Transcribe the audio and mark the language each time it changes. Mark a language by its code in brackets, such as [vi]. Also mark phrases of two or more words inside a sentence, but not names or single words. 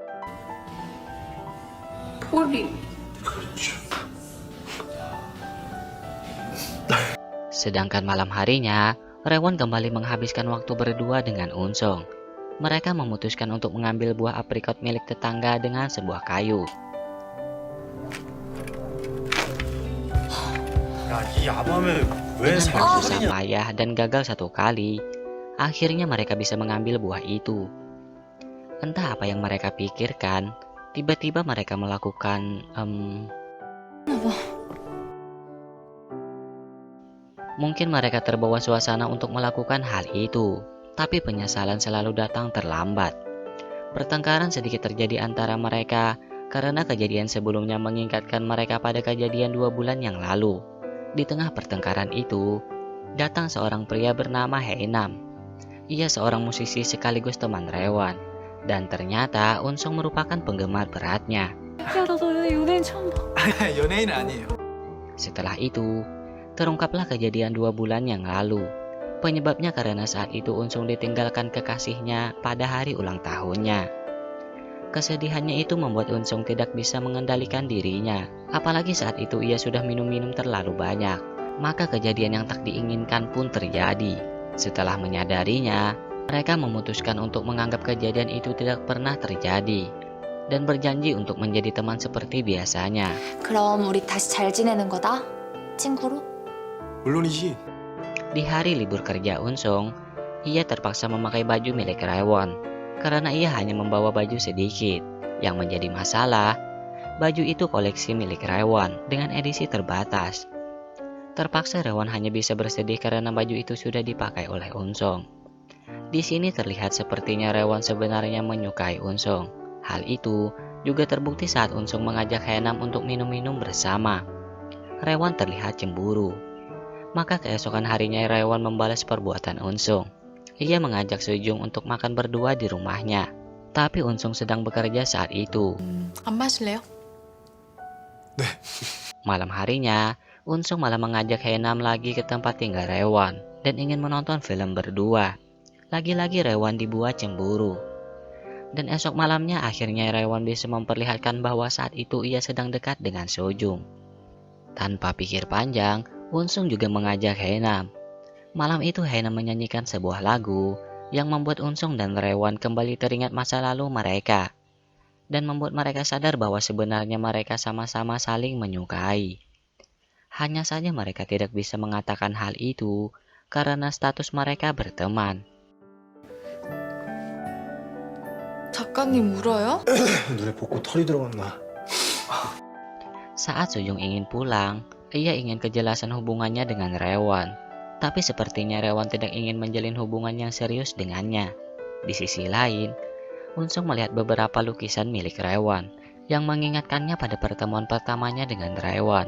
[id] 폴리. Sedangkan malam harinya, Rae-won kembali menghabiskan waktu berdua dengan Eun-song. Mereka memutuskan untuk mengambil buah aprikot milik tetangga dengan sebuah kayu. [ko] 야, 이 야밤에 왜 [id] Dengan berusaha [ko] 사기냐? [id] payah dan gagal 1 kali, akhirnya mereka bisa mengambil buah itu. Entah apa yang mereka pikirkan, tiba-tiba mereka melakukan mungkin mereka terbawa suasana untuk melakukan hal itu, tapi penyesalan selalu datang terlambat. Pertengkaran sedikit terjadi antara mereka karena kejadian sebelumnya mengingatkan mereka pada kejadian 2 bulan yang lalu. Di tengah pertengkaran itu, datang seorang pria bernama Hae-nam. Ia seorang musisi sekaligus teman Rae-won, dan ternyata Eun-song merupakan penggemar beratnya. [ko] 야, 나도 연예인 처음 봐. 연예인 아니에요. [id] Setelah itu, terungkaplah kejadian 2 bulan yang lalu. Penyebabnya karena saat itu Eun-song ditinggalkan kekasihnya pada hari ulang tahunnya. Kesedihannya itu membuat Eun-song tidak bisa mengendalikan dirinya. Apalagi saat itu ia sudah minum-minum terlalu banyak. Maka kejadian yang tak diinginkan pun terjadi. Setelah menyadarinya, mereka memutuskan untuk menganggap kejadian itu tidak pernah terjadi dan berjanji untuk menjadi teman seperti biasanya. [ko] 그럼 우리 다시 잘 지내는 거다? 친구로? 물론이지. [id] Di hari libur kerja Eun-song, ia terpaksa memakai baju milik Rae-won karena ia hanya membawa baju sedikit. Yang menjadi masalah, Baju itu koleksi milik Rewan dengan edisi terbatas. Terpaksa Rewan hanya bisa bersedih karena baju itu sudah dipakai oleh Unsong. Di sini terlihat sepertinya Rewan sebenarnya menyukai Unsong. Hal itu juga terbukti saat Unsong mengajak Haenam untuk minum-minum bersama. Rewan terlihat cemburu. Maka keesokan harinya Rewan membalas perbuatan Unsong. Ia mengajak Sejong untuk makan berdua di rumahnya. Tapi Unsong sedang bekerja saat itu. [ko] 안 마실래요? [id] Malam harinya, Unsong malah mengajak Haenam lagi ke tempat tinggal Rewan dan ingin menonton film berdua. Lagi-lagi Rewan dibuat cemburu. Dan esok malamnya akhirnya Rewan bisa memperlihatkan bahwa saat itu ia sedang dekat dengan Sojung. Tanpa pikir panjang, Unsong juga mengajak Haenam. Malam itu Haenam menyanyikan sebuah lagu yang membuat Unsong dan Rewan kembali teringat masa lalu mereka. Dan membuat mereka sadar bahwa sebenarnya mereka sama-sama saling menyukai. Hanya saja mereka tidak bisa mengatakan hal itu karena status mereka berteman. [ko] 작가님 울어요? 눈에 벚꽃 털이 들어갔나? [id] Saat Sojung ingin pulang, ia ingin kejelasan hubungannya dengan Rewan. Tapi sepertinya Rewan tidak ingin menjalin hubungan yang serius dengannya. Di sisi lain, Unsong melihat beberapa lukisan milik Rewan yang mengingatkannya pada pertemuan pertamanya dengan Rewan.